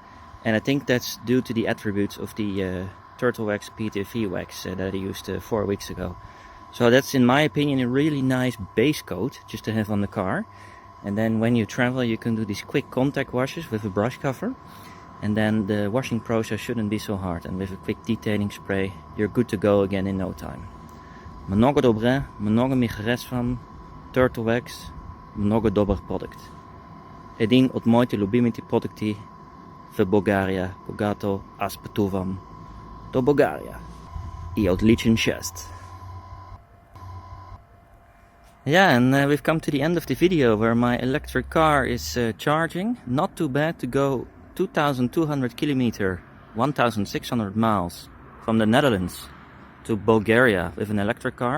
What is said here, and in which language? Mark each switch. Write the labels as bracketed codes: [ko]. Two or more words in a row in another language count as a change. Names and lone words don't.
[en] And I think that's due to the attributes of the Turtle Wax PTFE wax that I used 4 weeks ago. So that's, in my opinion, a really nice base coat just to have on the car. And then when you travel, you can do these quick contact washes with a brush cover. And then the washing process shouldn't be so hard. And with a quick detailing spray, you're good to go again in no time. [bg] Много добре, много ми ван Turtle Wax, много добър продукт. Един от моите любимите продукти в Bulgaria, когато аз пътувам до Bulgaria. И отличен шест. [en] Yeah, and we've come to the end of the video where my electric car is charging. Not too bad to go 2,200 kilometers, 1,600 miles from the Netherlands to Bulgaria with an electric car.